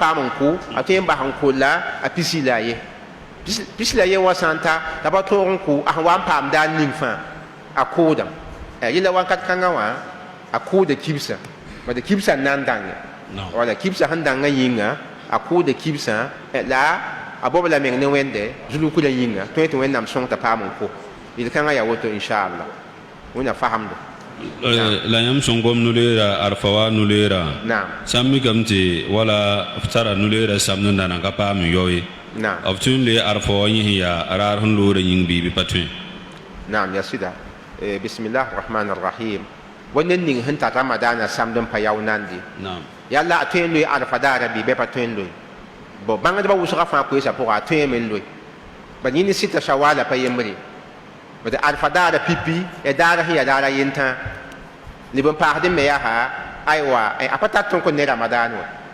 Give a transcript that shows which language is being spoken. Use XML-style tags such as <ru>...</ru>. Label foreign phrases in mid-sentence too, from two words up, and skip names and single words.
<mos>paam n ko a tõe n bas n kolla a pisi la a ye pisi la a ye wã sã n ta t'a pa tõog n ko a sẽn wa n paam daar ning fãa a koodame yẽla wãnkat kãngã wã a kooda kibsã bad kibsã n na n dãnge wala kibsã sẽn dãngã yĩnga a kooda kibsã la a bob la meng ne wẽnde zulukã yĩnga tõe tɩ wẽnnaam sõng t'a paam n ko yel-kãngã yaa woto inchallah wẽnna fasemdo la yãmb sõng gom nu-leera arfa wa nu-leera sãn mikame tɩ wala f tara nu-leera samd n dãna ka paam n yao ye b tõe n le arfa wa yẽ sẽn yaa raar sẽn loora yĩng biibi pa tõe naam ya sɩda</mos> <ar>بسم الله رحمن رحيم</ar> <mos>wa ned ning sẽn tar ramadaana samd n pa yao nandi yalla a tõe n loe arfa daara bɩ bɩ pa tõe n loe bo bãngdbã wʋsga fãa koeesa pʋga a tõe me n loe bad yẽ ne sɩta shawala pa yembre bad arfa daara pipi daara sẽn ya daara yentã leb n paasd me yaa aywa a pa tar tõnk ne ramadaan wa</mos>